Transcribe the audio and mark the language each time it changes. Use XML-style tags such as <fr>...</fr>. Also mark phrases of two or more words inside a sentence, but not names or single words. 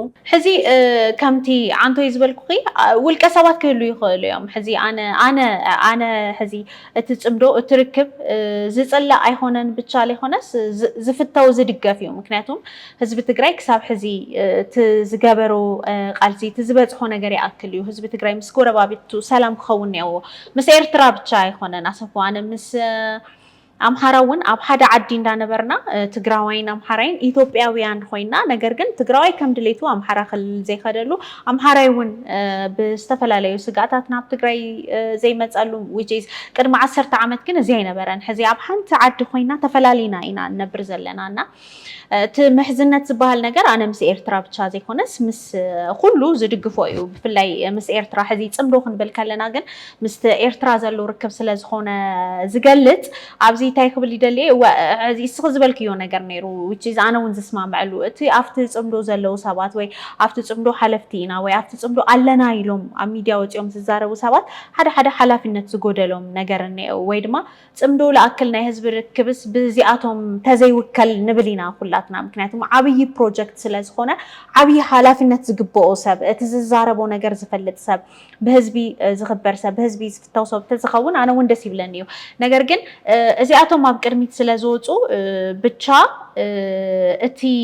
<ti>ሕዚ ከምቲ ዓንቶ ዝበልኩኺ ውልቀ ሰባት ክህሉ ይኽእሉ እዮም ሕዚ ኣነ ሕዚ እቲ ጽምዶ እትርክብ ዝጽላእ ኣይኮነን ብቻ ለይኮነስ ዝፍተው ዝድገፍ እዩ ምክንያቱም ህዝቢ ትግራይ ክሳብ ሕዚ ዝገበሮ ቃልሲ ዝበጽሖ ነገር ይኣክል እዩ ህዝቢ ትግራይ ምስ ጎረባቢቱ ሰላም ክኸውን ነይዎ ምስ ኤርትራ ብቻ ኣይኮነን ኣሰፉ ኣነ ምስ ኣምሓራውን ኣብ ሓደ ዓዲ እንዳነበርና ትግራዋይን ኣምሓራይን ኢትዮጵያውያን ኮይና ነገር ግን ትግራዋይ ከም ድሌቱ ኣምሓራ ክልል ዘይኸደሉ ኣምሓራይ እውን ብዝተፈላለዩ ስጋታት ናብ ትግራይ ዘይመጸሉ</ti> <en>which is</en> <ti>ቅድሚ 10 ዓመት ግን እዚ ኣይነበረን ሕዚ ኣብ ሓንቲ ዓዲ ኮይና ተፈላሊና ኢና ነብር ዘለናና እቲ ምሕዝነት ዝበሃል ነገር ኣነ ምስ ኤርትራ ብቻ ዘይኮነስ ምስ ኩሉ ዝድግፎ እዩ ብፍላይ ምስ ኤርትራ ሕዚ ጽምዶ ክንብል ከለና ግን ምስ ኤርትራ ዘሎ ርክብ ስለ ዝኾነ ዝገልጽ ኣብዚ እንታይ ክብል ይደሊ ሕዚ እስኺ ዝበልክዮ ነገር ነይሩ</ti> <en>which is</en> <ti>ኣነ እውን ዝስማምዐሉ እቲ ኣብቲ ጽምዶ ዘለው ሰባት ወይ ኣብቲ ጽምዶ ሓለፍቲ ኢና ወይ ኣብቲ ጽምዶ ኣለና ኢሎም ኣብ ሚድያ ወፂኦም ዝዛረቡ ሰባት ሓደ ሓላፊነት ዝጎደሎም ነገር ነይሩ ወይ ድማ ጽምዶ ለኣክል ናይ ህዝቢ ርክብስ ብዚኣቶም ተዘይውከል ንብል ኢና ኩላትና ምክንያቱም ዓብይ ፕሮጀክት ስለ ዝኾነ ዓብይ ሓላፊነት ዝግብኦ ሰብ እቲ ዝዛረቦ ነገር ዝፈልጥ ሰብ ብህዝቢ ዝኽበር ሰብ ብህዝቢ ዝፍተው ሰብ ተዝኸውን ኣነ እውን ደስ ይብለኒ እዩ ነገር ግን እዚኣቶም ኣብ ቅድሚት ስለ ዝወፁ ብቻ እቲ</ti>